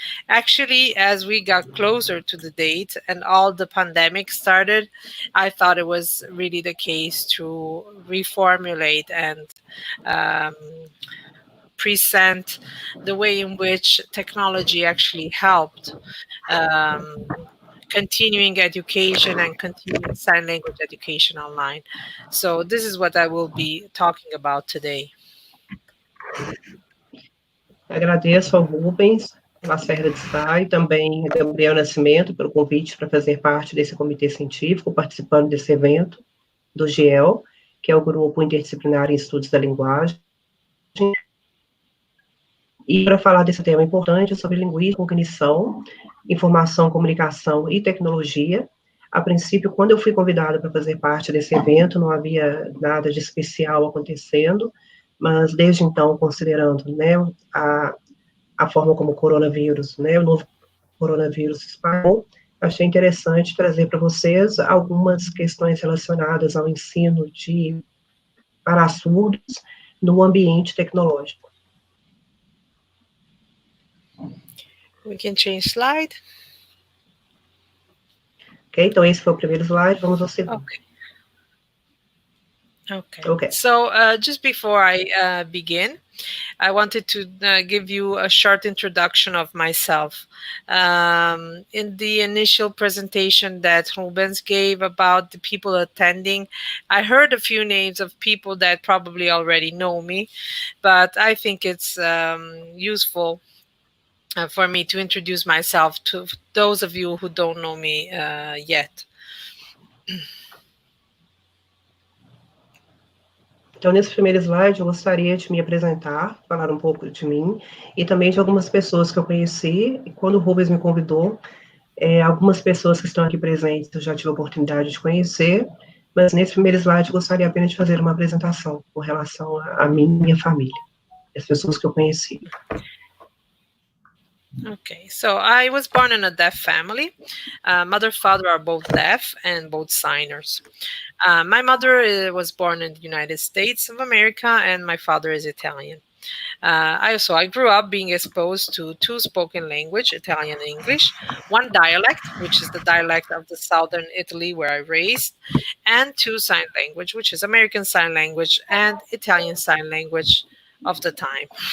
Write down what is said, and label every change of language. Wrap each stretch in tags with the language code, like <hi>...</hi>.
<en>Actually, as we got closer to the date and all the pandemic started, I thought it was really the case to reformulate and present the way in which technology actually helped continuing education and continuing sign language education online. So this is what I will be talking about today.</en> <pt>Agradeço ao Rubens Lacerda de Sá e também a Gabriel Nascimento pelo convite para fazer parte desse comitê científico, participando desse evento do GEL, que é o Grupo Interdisciplinar em Estudos da Linguagem. E para falar desse tema importante sobre linguística, cognição, informação, comunicação e tecnologia. A princípio, quando eu fui convidada para fazer parte desse evento, não havia nada de especial acontecendo, mas desde então, considerando, né, a forma como o coronavírus, né, o novo coronavírus se espalhou, achei interessante trazer para vocês algumas questões relacionadas ao ensino para surdos no ambiente tecnológico.</pt> <en>We can change slide.</en> <pt>Ok, então esse foi o primeiro slide, vamos ao segundo. Okay.</pt> <en>So just before I begin, I wanted to give you a short introduction of myself. In the initial presentation that Rubens gave about the people attending, I heard a few names of people that probably already know me, but I think it's useful for me to introduce myself to those of you who don't know me yet.</en> <pt>Então, nesse primeiro slide, eu gostaria de me apresentar, falar um pouco de mim, e também de algumas pessoas que eu conheci, e quando o Rubens me convidou, algumas pessoas que estão aqui presentes eu já tive a oportunidade de conhecer, mas nesse primeiro slide eu gostaria apenas de fazer uma apresentação com relação à minha família, as pessoas que eu conheci.</pt> <en>Okay, so I was born in a deaf family. Mother and father are both deaf and both signers. My mother was born in the United States of America, and my father is Italian. I grew up being exposed to two spoken language, Italian and English, one dialect, which is the dialect of the southern Italy where I raised, and two sign language, which is American Sign Language and Italian Sign Language of the time.</en>